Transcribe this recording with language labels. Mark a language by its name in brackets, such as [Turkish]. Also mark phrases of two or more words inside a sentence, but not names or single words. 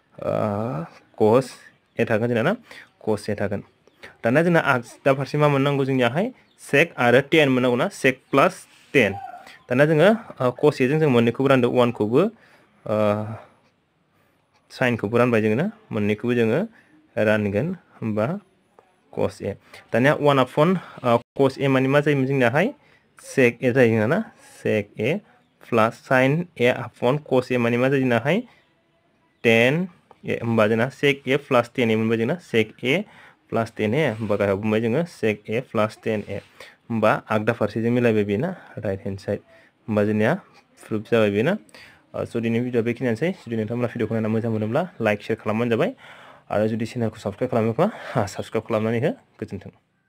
[English] cos a [Bodo] थागोन जोंना ना [English] cos a [Bodo] थागोन दाना जोंना आगदा फारसे मा मोननांगौ जोंनियाहाय sec आरो tan मोननांगौ ना [English] sec plus tan [Bodo] दाना जोङो [English] cos a [Bodo] जों मोननैखौबो रानदों 1 खौबो sin खौबो रानबाय जोङो ना मोननैखौबो जोङो रानगोन होमबा [English] cos a [Bodo] दानिया [English] 1/cos a [Bodo] माने मा जायोमोन जोंनियाहाय [English] sec a [Bodo] जायो ना sec [English] a plus sin a upon cos a [Bodo] माने मा जायो नाहाय [English] tan a [Bodo] होमबा जोंना [English] sec a plus tan a [Bodo] मोनबाय जोंना [English] sec a plus tan a [Bodo] होमबा गाहायाव बुंबाय जोङो [English] sec a plus tan a [Bodo] होमबा आगदा फारसेजों मिलायबाय बेना [English] right hand side [Bodo] होमबा जोंनिया प्रुफ जाबाय बेना स' दिनै भिडिअ बेखिनियानोसै जुदि नोंथांमोना भिडिअखौ नायना मोजां मोनोब्ला [English] like share [Bodo] खालामबानो जाबाय आरो जुदि चेनेलखौ साबस्क्राइब खालामोबा साबस्क्राइब खालामनानै हो गोजोन्थों।